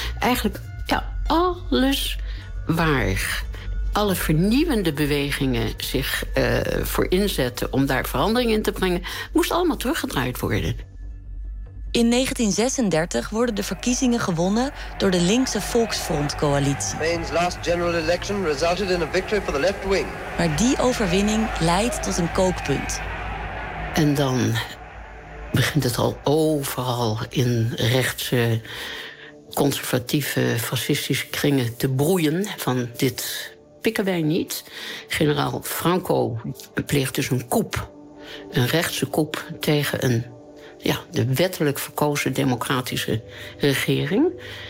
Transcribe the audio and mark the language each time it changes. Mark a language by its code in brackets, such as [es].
[nl] Eigenlijk ja, alles waar alle vernieuwende bewegingen zich voor inzetten om daar verandering in te brengen, moest allemaal teruggedraaid worden. In 1936 worden de verkiezingen gewonnen door de linkse Volksfront-coalitie. [en] Spain's last general election resulted in a victory for the left wing. [nl] Maar die overwinning leidt tot een kookpunt. En dan begint het al overal in rechtse, conservatieve, fascistische kringen te broeien van dit pikken wij niet. Generaal Franco pleegt dus een coup, een rechtse coup tegen een, ja, de wettelijk verkozen democratische regering.